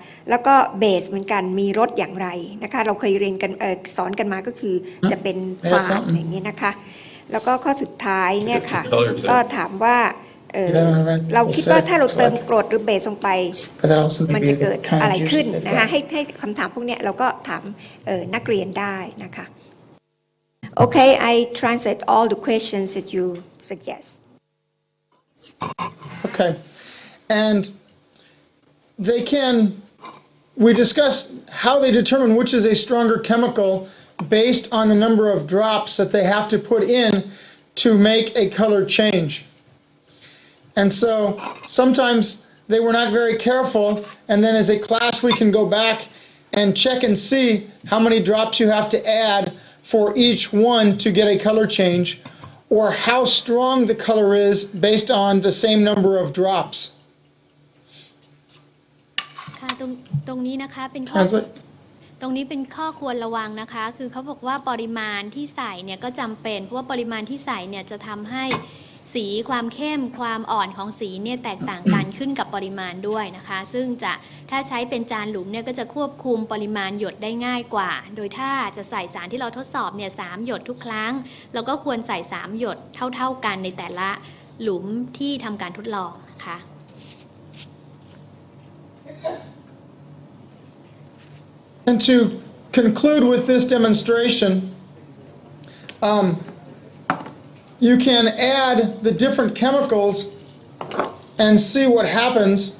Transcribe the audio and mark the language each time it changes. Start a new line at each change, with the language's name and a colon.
Thai: แล้วก็เบสเหมือนกันมีรสอย่างไรนะคะเราเคยเรียนกันสอนกันมาก็คือจะเป็นฝาดอย่างนี้นะคะแล้วก็ข้อสุดท้ายเนี่ยค่ะก็ถามว่า เราคิดว่าถ้าเราเติมกรดหรือเบสลงไปมันจะเกิดอะไรขึ้นนะคะให้คำถามพวกนี้เราก็ถามนักเรียนได้นะคะ
English: Okay, I translate all the questions that you suggest. Okay, and we discussed how they determine which is a stronger chemical based on the number of drops that they have to put in to make a color change. And so sometimes they were not very careful, and then as a class we can go back and check and see how many drops you have to add for each one to get a color change, or how strong the color is based on the same number of drops.
Thai: ค่ะตรงนี้นะคะเป็นข้อตรงนี้เป็นข้อควรระวังนะคะคือเขาบอกว่าปริมาณที่ใส่เนี่ยก็จำเป็นเพราะว่าปริมาณที่ใส่เนี่ยจะทำให้สีความเข้มความอ่อนของสีเนี่ยแตกต่างกันขึ้นกับปริมาณด้วยนะคะซึ่งถ้าใช้เป็นจานหลุมเนี่ยก็จะควบคุมปริมาณหยดได้ง่ายกว่าโดยถ้าจะใส่สารที่เราทดสอบเนี่ย3 หยดทุกครั้งเราก็ควรใส่3 หยดเท่ากันในแต่ละหลุมที่ทำการทดลองนะคะ
English: And to conclude with this demonstration, you can add the different chemicals and see what happens.